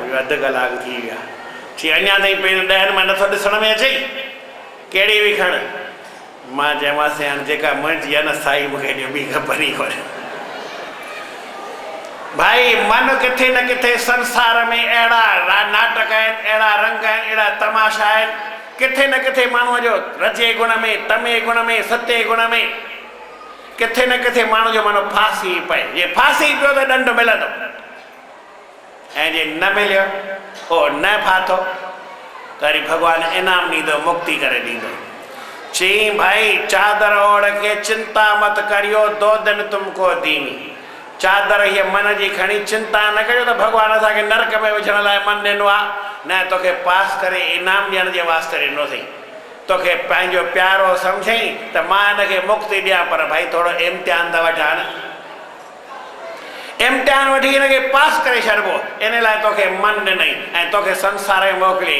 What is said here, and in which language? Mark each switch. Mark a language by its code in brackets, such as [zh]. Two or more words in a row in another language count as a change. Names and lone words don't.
[sd] मुंहिंजो अधु कलाक थी वियो आहे। चई अञा ताईं पेन 10 मां नथो ॾिसण में अचई, कहिड़ी बि खण। मां चयोमांसि हाणे जेका मुंहिंजी आहे न साई मूंखे ॾियो, ॿी ख़बर ई कोन्हे। भाई मन किथे न किथे संसार में अहिड़ा नाटक आहिनि, अहिड़ा रंग आहिनि, अहिड़ा तमाशा आहिनि, किथे न किथे माण्हूअ जो रजे गुण में, तमे गुण में, सते गुण में किथे न किथे माण्हू जो मानो फांसी पए। जे फांसी पियो त ॾंड मिलंदो, ऐं जे न मिलियो ओ न फाथो त वरी भॻवानु इनाम ॾींदो, मुक्ति करे ॾींदो। चई भाई [hi] चादर ओढ़ के चिंता मत करियो, 2 दिन तुमको दीनी। [sd] चादर हीअ मन जी खणी चिंता न करियो त भॻवानु असांखे नरक में विझण लाइ मन ॾिनो आहे, न तोखे पास करे इनाम ॾियण जे वास्ते ॾिनो अथई। तोखे पंहिंजो प्यारो सम्झई त मां हिनखे मुक्ति ॾियां, पर भाई थोरो इम्तिहान त वठां न। इम्तिहान वठी हिनखे पास करे छॾिबो, इन लाइ तोखे मन ॾिनई ऐं तोखे संसार में मोकिलियई।